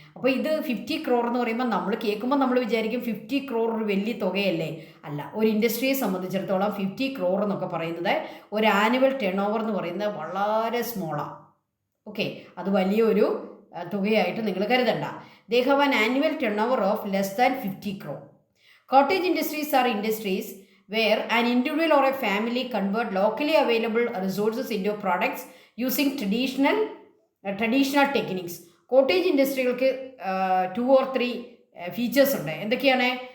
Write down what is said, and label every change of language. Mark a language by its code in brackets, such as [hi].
[ml] അപ്പോൾ ഇത് 50 crore എന്ന് പറയുമ്പോൾ നമ്മൾ കേൾക്കുമ്പോൾ നമ്മൾ വിചാരിക്കും 50 crore ഒരു വലിയ തുകയല്ലേ? അല്ല, ഒരു ഇൻഡസ്ട്രിയെ സംബന്ധിച്ചിടത്തോളം 50 crore എന്നൊക്കെ പറയുന്നത് ഒരു ആനുവൽ ടേൺ ഓവർ എന്ന് പറയുന്നത് വളരെ സ്മോളാണ്. ഓക്കെ, അത് വലിയൊരു തുകയായിട്ട് നിങ്ങൾ കരുതണ്ട. [en] They have an annual turnover of less than 50 crore. Cottage industries are industries where an individual or a family convert locally available resources into products using traditional techniques. [ml] Cottage ഇൻഡസ്ട്രികൾക്ക് 2 or 3 features ഉണ്ട്. എന്തൊക്കെയാണ്?